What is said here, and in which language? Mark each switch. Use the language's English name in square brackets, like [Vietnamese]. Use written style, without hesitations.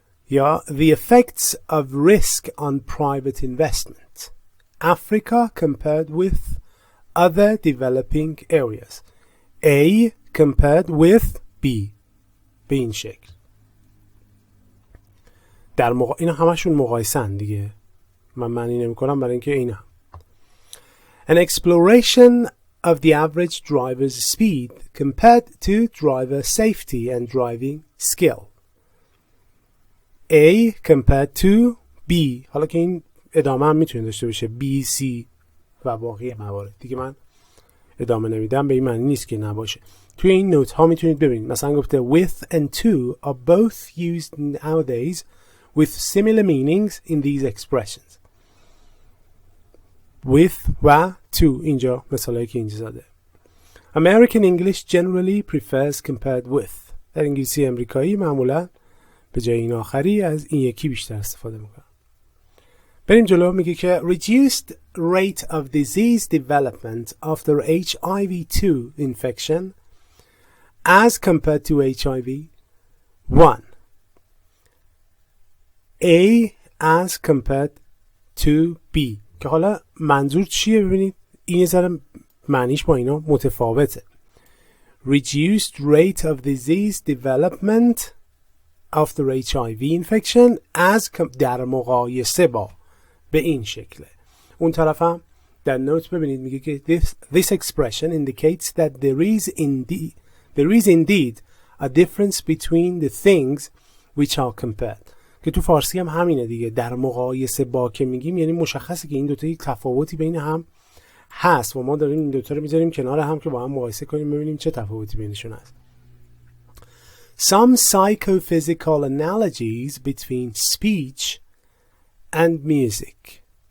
[Persian] یا [English] the effects of risk on private investment. Africa compared with other developing areas. A compared with B. [Persian] به این شکل. اینا همشون مقایسن دیگه. من معنی نمی کنم برای اینکه اینا. [English] An exploration of the average driver's speed compared to driver safety and driving skill. A compared to B. [Persian] حالا که این ادامه هم میتونه داشته باشه B, C و باقی موارد دیگه. من ادامه نمیدم به این معنی نیست که نباشه. توی این نوت ها میتونید ببینید مثلا گفته [English] with and to are both used nowadays with similar meanings in these expressions. [Persian] with و to اینجا مثالایی که اینجا زده. [English] American English generally prefers compared with. [Persian] در انگلیسی امریکایی معمولا به جای این آخری از این یکی بیشتر استفاده میکنن. بریم جلو. میگه که [English] reduced rate of disease development after HIV-2 infection as compared to HIV 1. A as compared to B. [Persian] که حالا منظور چیه؟ ببینید این یه ذره معنیش با اینا متفاوته. [English] Reduced rate of disease development after HIV infection [Persian] در مقایسه با به این شکله. اون طرف هم در نوت ببینید میگه که [English] this expression indicates that there is indeed a difference between the things which are compared. [Persian] که تو فارسی هم همینه دیگه، در مقایسه با که میگیم یعنی مشخصه که این دوتا یک تفاوتی بین هم هست و ما داریم این دوتا رو میذاریم کنار هم که با هم مقایسه کنیم ببینیم چه تفاوتی بینشون هست. [English] Some psychophysical analogies between speech and music.